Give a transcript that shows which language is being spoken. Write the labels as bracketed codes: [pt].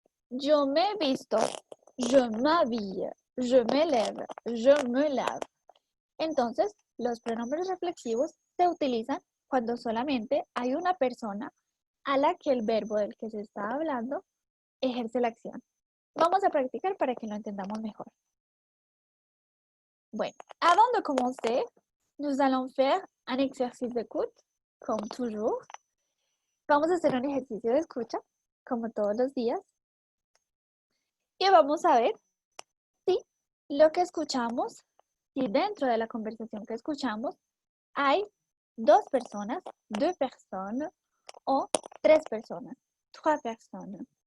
[es] Yo me visto, [fr] je m'habille, je me lève, je me lave. [es] Entonces, los pronombres reflexivos se utilizan cuando solamente hay una persona a la que el verbo del que se está hablando ejerce la acción. Vamos a practicar para que lo entendamos mejor. [fr] Bueno, avant de commencer, nous allons faire un exercice d'écoute, comme toujours. [es] Vamos a hacer un ejercicio de escucha, como todos los días. Y vamos a ver si lo que escuchamos, si dentro de la conversación que escuchamos hay dos personas, [fr] deux personnes, [es] o tres personas, [fr] trois personnes.